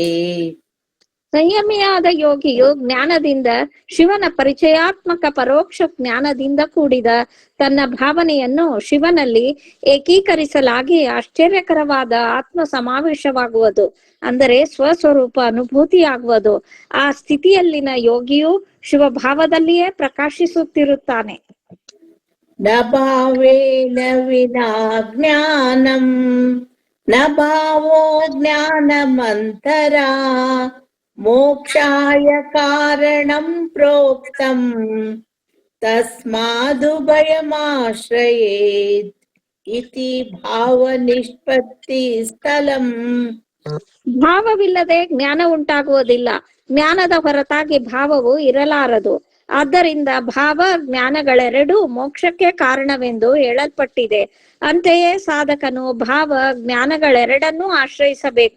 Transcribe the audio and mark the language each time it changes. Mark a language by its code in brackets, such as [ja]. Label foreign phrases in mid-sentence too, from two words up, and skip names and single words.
[kn] ಸಂಯಮಿಯಾದ ಯೋಗಿಯು ಜ್ಞಾನದಿಂದ, ಶಿವನ ಪರಿಚಯಾತ್ಮಕ ಪರೋಕ್ಷ ಜ್ಞಾನದಿಂದ ಕೂಡಿದ ತನ್ನ ಭಾವನೆಯನ್ನು ಶಿವನಲ್ಲಿ ಏಕೀಕರಿಸಲಾಗಿ ಆಶ್ಚರ್ಯಕರವಾದ ಆತ್ಮ ಸಮಾವೇಶವಾಗುವುದು, ಅಂದರೆ ಸ್ವಸ್ವರೂಪ ಅನುಭೂತಿಯಾಗುವುದು. ಆ ಸ್ಥಿತಿಯಲ್ಲಿನ ಯೋಗಿಯು ಶಿವಭಾವದಲ್ಲಿಯೇ ಪ್ರಕಾಶಿಸುತ್ತಿರುತ್ತಾನೆ. [sa] ನ ಭಾವೇನ ವಿನಾ ಜ್ಞಾನಂ ನ ಭಾವೋ ಜ್ಞಾನಮಂತರಾ ಮೋಕ್ಷಾಯ ಕಾರಣಂ ಪ್ರೋಕ್ತಂ ತಸ್ಮಾದುಭಯಮಾಶ್ರಯೇತ್ ಇತಿ ಭಾವ ನಿಷ್ಪತ್ತಿ ಸ್ಥಳಂ. [kn] ಭಾವವಿಲ್ಲದೆ ಜ್ಞಾನ ಉಂಟಾಗುವುದಿಲ್ಲ, ಜ್ಞಾನದ ಹೊರತಾಗಿ ಭಾವವು ಇರಲಾರದು. ಆದ್ದರಿಂದ ಭಾವ ಜ್ಞಾನಗಳೆರಡೂ ಮೋಕ್ಷಕ್ಕೆ ಕಾರಣವೆಂದು ಹೇಳಲ್ಪಟ್ಟಿದೆ. ಅಂತೆಯೇ ಸಾಧಕನು ಭಾವ ಜ್ಞಾನಗಳೆರಡನ್ನೂ ಆಶ್ರಯಿಸಬೇಕು.